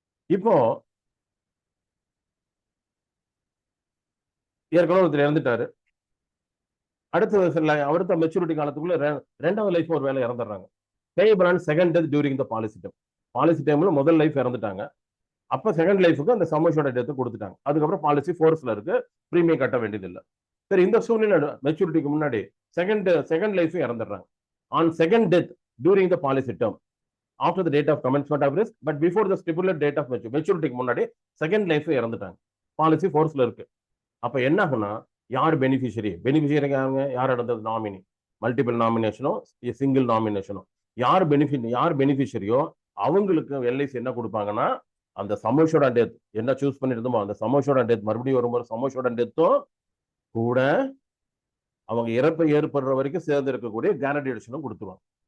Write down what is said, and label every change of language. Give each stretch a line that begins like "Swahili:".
Tamil: இப்போ ஏற்கனவே ஒருத்தர் இறந்துட்டாரு, அடுத்த மெச்சூரிட்டி காலத்துக்குள்ள 2வது லைஃப் ஒரு வேலை இறந்துடுறாங்க.
English: payable on second death during the
Tamil: policy டைம்ல முதல் லைஃப் இறந்துட்டாங்க, அப்ப செகண்ட் லைஃபுக்கு அந்த சம் அஷ்யூர்ட் டெத் கொடுத்துட்டாங்க. அதுக்கப்புறம் பாலிசி ஃபோர்ஸ்ல இருக்கு, பிரீமியம் கட்ட வேண்டியது இல்லை. சரி, இந்த சூழ்நிலை மெச்சூரிட்டிக்கு முன்னாடி second life இறந்துடுறாங்க.
English: on second death during the policy term after the date of commencement of risk but before the stipulated date of maturity
Tamil: முன்னாடி செகண்ட் லைஃப் இறந்துட்டாங்க, பாலிசி ஃபோர்ஸ்ல இருக்கு. அப்ப என்ன ஆகும்னா யார் பெனிஃபிஷியரி யார் நடந்தது நாமினி, மல்டிபிள் நாமினேஷனோ சிங்கிள் நாமினேஷனோ யார் பெனிஃபிஷரியோ அவங்களுக்கு எல்ஐசி என்ன கொடுப்பாங்கன்னா அந்த சமோஷோட டெத் என்ன சூஸ் பண்ணிருந்தோமோ அந்த சமோஷோட டெத் மறுபடியும் வரும்போது சமோஷோட டெத்தும் கூட அவங்க இறப்பை ஏற்படுற வரைக்கும் சேர்ந்து இருக்கக்கூடிய கேரண்டி எடிஷனும் கொடுத்துருவாங்க.